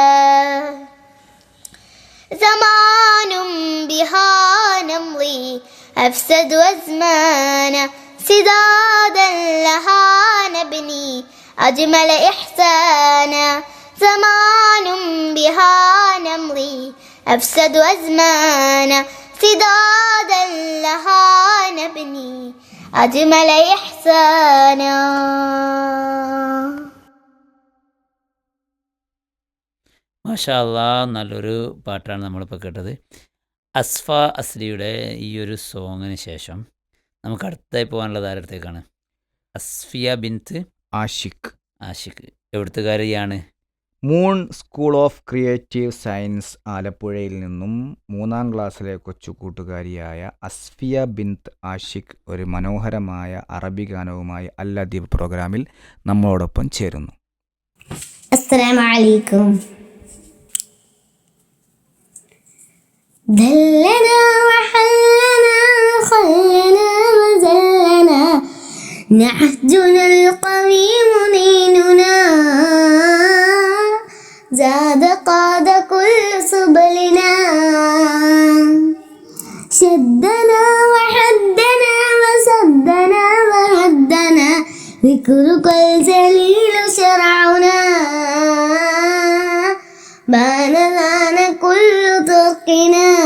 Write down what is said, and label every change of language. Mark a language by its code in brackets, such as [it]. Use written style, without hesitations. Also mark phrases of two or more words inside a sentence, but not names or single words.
[ar] زمان بها نمضي أفسد وزمانا سدادا لها نبني أجمل إحسانا زمان بها نمضي أفسد وزمانا سدادا لها نبني أجمل إحسانا. ما شاء الله, [ml] നല്ലൊരു പാട്ടാണ് നമ്മളിപ്പോൾ കേട്ടത്. അസ്ഫ അസ്ലിയുടെ ഈ ഒരു സോങ്ങിന് ശേഷം നമുക്ക് അടുത്തായി പോകാനുള്ളത് ആരടുത്തേക്കാണ്? അസ്ഫിയ ബിൻത്ത് ആഷിഖ്. എവിടുത്തുകാരിയാണ്? മൂൺ സ്കൂൾ ഓഫ് ക്രിയേറ്റീവ് സയൻസ് ആലപ്പുഴയിൽ നിന്നും 3ാം ക്ലാസ്സിലെ കൊച്ചുകൂട്ടുകാരിയായ അസ്ഫിയ ബിൻത്ത് ആഷിഖ് ഒരു മനോഹരമായ അറബി ഗാനവുമായി അൽ അദീബ് പ്രോഗ്രാമിൽ നമ്മളോടൊപ്പം ചേരുന്നു. [ar] السلام عليكم. دلنا وحلنا خلنا وزلنا نهجنا القويم ديننا زاد قاد كل سبلنا شدنا وحدنا وسدنا وهدنا ذكرك الجليل شرعنا بان لنا كل طرقنا